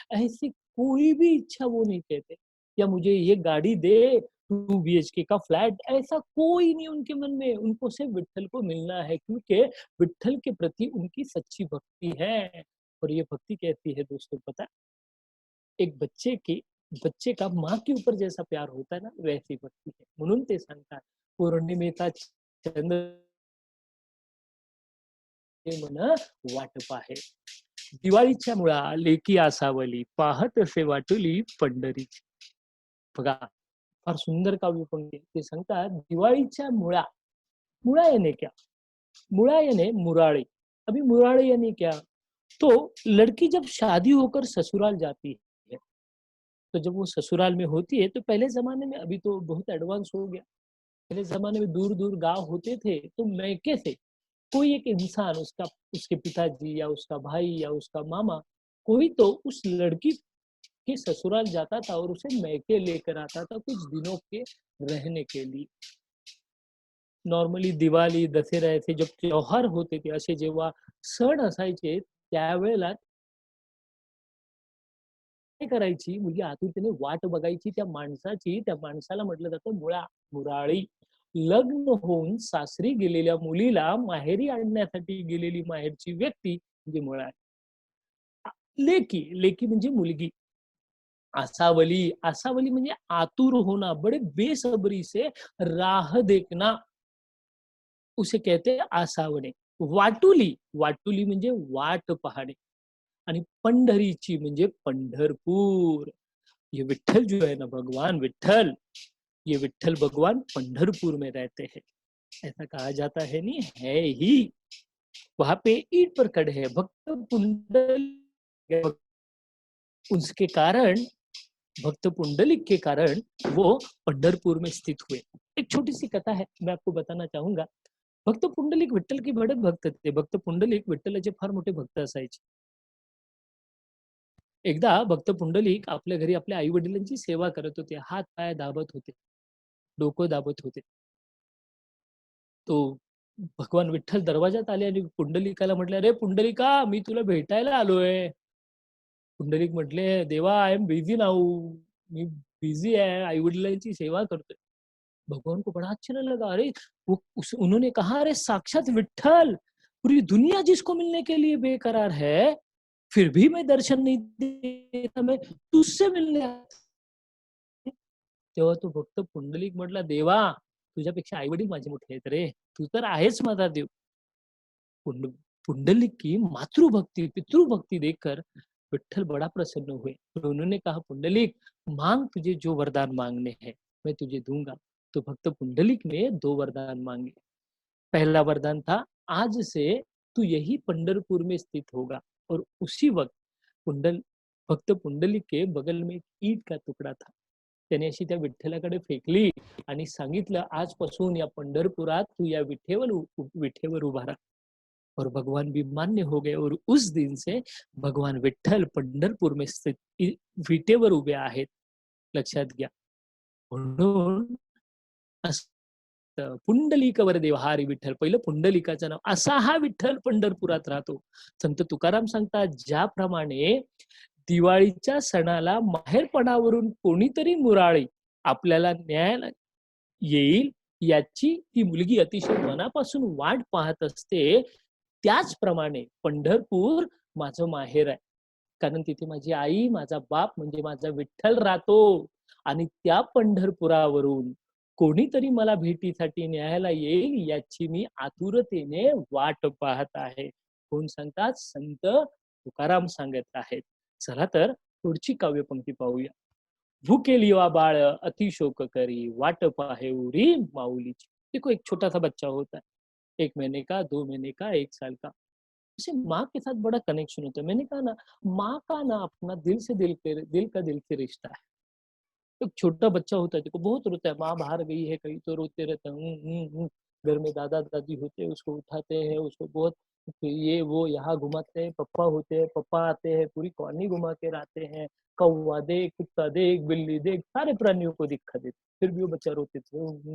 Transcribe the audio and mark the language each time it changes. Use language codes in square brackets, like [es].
[hi] ऐसी कोई भी इच्छा वो नहीं कहते. या मुझे ये गाड़ी दे, 2 BHK का फ्लैट, ऐसा कोई नहीं उनके मन में. उनको सिर्फ विट्ठल को मिलना है, क्योंकि विट्ठल के प्रति उनकी सच्ची भक्ति है. और ये भक्ति कैसी है दोस्तों पता है? एक बच्चे का माँ के ऊपर जैसा प्यार होता है ना, वैसी भक्ति है. [mr] म्हणून ते सांगतात, पौर्णिमेचा चंद्र मन वाटप आहे. दिवाळीच्या मुळा लेकी आसावली, पाहत असे वाटुली पंढरीची. बघा, फार सुंदर काव्यपंक्ती आहे. ते सांगतात, दिवाळीच्या मुळा, मुळा [hi] याने क्या? मुळा याने मुराळे. अभी मुराळे यानी क्या? तो लड़की जब शादी होकर ससुराल जाती है, तो जब वो ससुराल में होती है, तो पहले जमाने में, अभी तो बहुत एडवांस हो गया, पहले जमाने में दूर दूर गांव होते थे, तो मैके से कोई एक इंसान, उसका, उसके पिताजी या उसका भाई या उसका मामा, कोई तो उस लड़की के ससुराल जाता था और उसे मैके लेकर आता था कुछ दिनों के रहने के लिए. [mr] नॉर्मली दिवाळी, दसऱ्याचे जे त्योहार होते ते, असे जेव्हा सण असायचे, त्यावेळेला काय करायची मुलगी, आतुरतेने वाट बघायची त्या माणसाची. त्या माणसाला म्हटलं जातं मुळा, मुराळी. लग्न होऊन सासरी गेलेल्या मुलीला माहेरी आणण्यासाठी गेलेली माहेरची व्यक्ती म्हणजे मुळा. लेकी, लेकी म्हणजे मुलगी. आसावली, आसावली म्हणजे [hi] आतुर होना, बड़े बेसब्री से राह देखना, उसे कहते हैं आसावणे. [mr] वाटुली, वाटुली म्हणजे वाट पाहणे. आणि पंढरीची म्हणजे पंढरपूर. [hi] ये विठ्ठल जो है ना, भगवान विठ्ठल, ये विठ्ठल भगवान पंढरपुर में रहते हैं. ऐसा कहा जाता है, नहीं है ही. वहां पे ईंट पर खड़े हैं भक्त पुंडलिक. उसके कारण, भक्त पुंडलिक के कारण वो पंढरपुर में स्थित हुए. एक छोटी सी कथा है, मैं आपको बताना चाहूंगा. भक्त पुंडलिक विठ्ठल के बड़े भक्त थे. [mr] भक्त पुंडलिक विठ्ठलाचे फार मोठे भक्त असायचे. एकदा भक्त पुंडलिक आपल्या घरी आपल्या आई वडिलांची सेवा करत होते. हात पाय दाबत होते, डोकं दाबत होते. तो भगवान विठ्ठल दरवाजात आले आणि पुंडलिकाला म्हटले, अरे पुंडलिका, मी तुला भेटायला आलोय. पुंडलिक म्हटले, देवा, [en] I am busy now, [mr] मी busy आहे, आई वडिलांची सेवा करतोय. [hi] भगवान को बड़ा आश्चर्य लगा. अरे उन्होंने कहा, अरे साक्षात विठ्ठल, पूरी दुनिया जिसको मिलने के लिए बेकरार है, फिर भी मैं दर्शन नहीं देता, मैं तुझसे मिलने आया. [mr] तेव्हा तो भक्त पुंडलिक म्हटला, देवा, तुझ्यापेक्षा आई वडील माझे मोठे आहेत रे, तू तर आहेच माझा देव. [hi] पुंड पुंडलिक की मातृभक्ति, पितृभक्ति देखकर विठ्ठल बड़ा प्रसन्न हुए. तो उन्होंने कहा, पुंडलिक, मांग, तुझे जो वरदान मांगने हैं मैं तुझे दूंगा. तो भक्त पुंडलिक ने 2 वरदान मांगे. पहला वरदान था, आज से तू यही पंढरपुर में स्थित होगा. और उसी वक्त पुंडल भक्त पुंडलिक के बगल में एक ईंट का तुकडा था. [mr] त्याने अशी त्या विठ्ठलाकडे फेकली आणि सांगितलं, आजपासून या पंढरपुरात तू या विठेवर उभा राहा. [hi] और भगवान भी मान्य हो गए. और उस दिन से भगवान विठ्ठल पंढरपूर में स्थित [mr] विटेवर उभे आहेत. लक्षात घ्या. म्हणून पुंडलिकवर देवहारी विठ्ठल, पहिलं पुंडलिकाचं नाव. असा हा विठ्ठल पंढरपुरात राहतो. संत तुकाराम सांगतात, ज्याप्रमाणे दिवाळीच्या सणाला माहेरपणावरून कोणीतरी मुराळी आपल्याला न्यायला येईल, याची ती मुलगी अतिशय मनापासून वाट पाहत असते, त्याचप्रमाणे पंढरपूर माझं माहेर आहे. कारण तिथे माझी आई, माझा बाप म्हणजे माझा विठ्ठल राहतो. आणि त्या पंढरपुरावरून कोणीतरी मला भेटीसाठी न्यायला येईल, याची मी आतुरतेने वाट पाहत आहे. कोण सांगतात? संत तुकाराम सांगत आहेत. चला तर पुढची काव्यपंक्ती पाहूया. भूखे लिवा बाळ अति शोक करी, वाट पाहे उरी माऊलीची. [hi] देखो, एक छोटा सा बच्चा होता है, 1 महीने का, 2 महीने का, 1 साल का. उसे माँ के साथ बड़ा कनेक्शन होता है. मैंने कहा ना, माँ का ना अपना दिल का दिल से रिश्ता है. एक छोटा बच्चा होता है, देखो, बहुत रोता है, माँ बाहर गई है कहीं तो रोते रहता है. घर में दादा दादी होते हैं, उसको उठाते हैं, उसको बहुत तो ये वो यहाँ घुमाते हैं, पप्पा होते हैं, पप्पा आते हैं, पूरी कॉलोनी घुमा के लाते हैं, कौवा देख, कुत्ता देख, बिल्ली देख, सारे प्राणियों को दिखा देते, फिर भी वो बच्चा रोते थे।